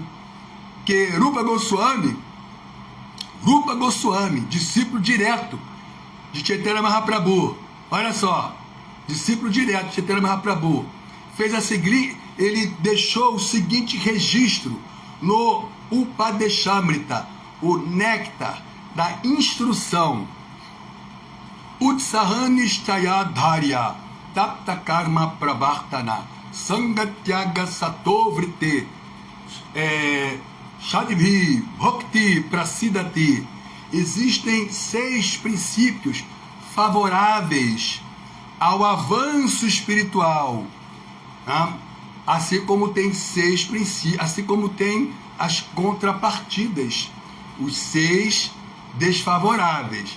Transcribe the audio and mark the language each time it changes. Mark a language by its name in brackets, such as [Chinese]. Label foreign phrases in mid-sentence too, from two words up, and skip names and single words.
[Portuguese] Que Rupa Goswami, discípulo direto de Chaitanya Mahaprabhu, olha só, discípulo direto de Chaitanya Mahaprabhu, fez a ele deixou o seguinte registro no Upadeshamrita, o néctar da instrução. [Sanskrit] उत्साहनिश्चयधार्य तप्त कर्म प्रवर्तन सङ्गत्याग सतोवृते षडिभि भक्ति प्रसीदति. [Portuguese] Existem 6 princípios favoráveis ao avanço espiritual, tá? Assim como tem 6 princípios, assim como tem as contrapartidas, os 6 desfavoráveis.